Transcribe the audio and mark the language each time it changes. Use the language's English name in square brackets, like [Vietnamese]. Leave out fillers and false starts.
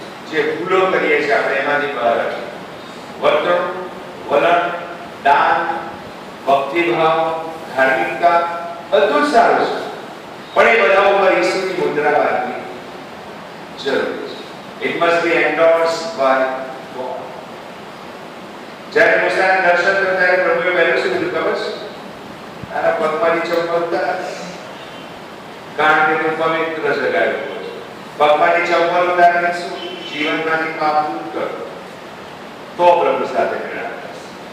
[Gujarati] જે ભૂલો કરીએ છીએ આપણે એમાંથી બહાર આવીએ. વર્તન, વલણ, દાન, ભક્તિભાવ, ધાર્મિકતા બધું જ સારું છે, પણ એ બધા ઉપર ઈશ્વરની મુદ્રા રાખવી જરૂરી છે. [English] It must be endorsed by God. [Gujarati] જ્યારે મૂસાના દર્શન કરતા ત્યારે પ્રભુએ પહેલું શું કીધું ખબર છે? તારા પગમાંની ચંપલ ઉતાર, કારણ કે તું પવિત્ર જગાએ ઉભો છે. પગમાંની ચંપલ ઉતારીને શું? જીવનમાંથી પાપ દૂર કર, તો પ્રભુ સાથે મેળાપ થશે.